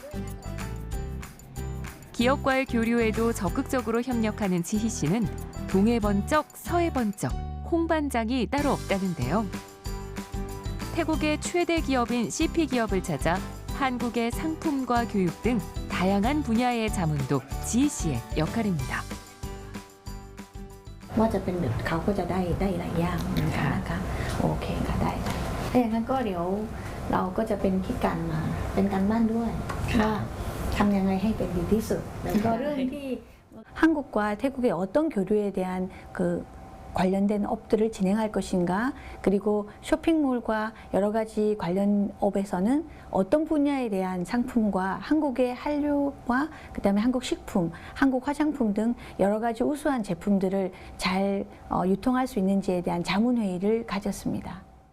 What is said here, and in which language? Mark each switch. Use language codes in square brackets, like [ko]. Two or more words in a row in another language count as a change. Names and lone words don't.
[ko] 기업과의 교류에도 적극적으로 협력하는 지희 씨는 동해 번쩍 서해 번쩍 홍반장이 따로 없다는데요. 태국의 최대 기업인 CP 기업을 찾아 한국의 상품과 교육 등 다양한 분야의 자문도 지희 씨의 역할입니다. [th] ว่าจะเป็นแบบเขาก็จะได้หลายอย่างนะคะโอเคค่ะได้ถ้าอย่างนั้นก็เดี๋ยวเราก็จะเป็นคิดกันมาเป็นการบ้านด้วยว่าทำยังไงให้เป็นดีที่สุดแล้วก็เรื่องที่ [ko] 한국과 태국의 어떤 교류에 대한 그 관련된 업들을 진행할 것인가 그리고 쇼핑몰과 여러 가지 관련 업에서는 어떤 분야에 대한 상품과 한국의 한류와 그다음에 한국 식품, 한국 화장품 등 여러 가지 우수한 제품들을 잘 유통할 수 있는지에 대한 자문회의를 가졌습니다.